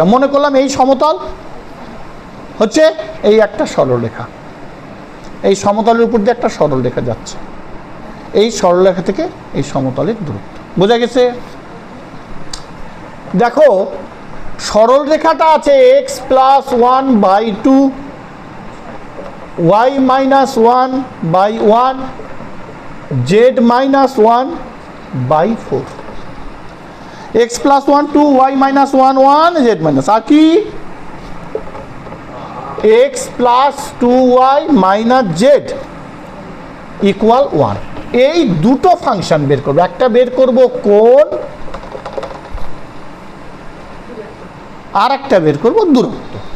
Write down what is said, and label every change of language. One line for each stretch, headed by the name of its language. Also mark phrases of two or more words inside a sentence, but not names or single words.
Bangla: মনে করলাম এই সমতল হচ্ছে এই একটা সরল রেখা, এই সমতলের উপর দিয়ে একটা সরল রেখা যাচ্ছে, এই সরল রেখা থেকে এই সমতলের দূরত্ব। বোঝা গেছে? দেখো, সরল রেখাটা আছে x + 1/2, y - 1/1, z - 1/4। x + 1 2, y - 1 1, z - আর কি x + 2y - z = 1। এই দুটো ফাংশন বের করবো। একটা বের করব কোণ, আর একটা বের করব দূরত্ব।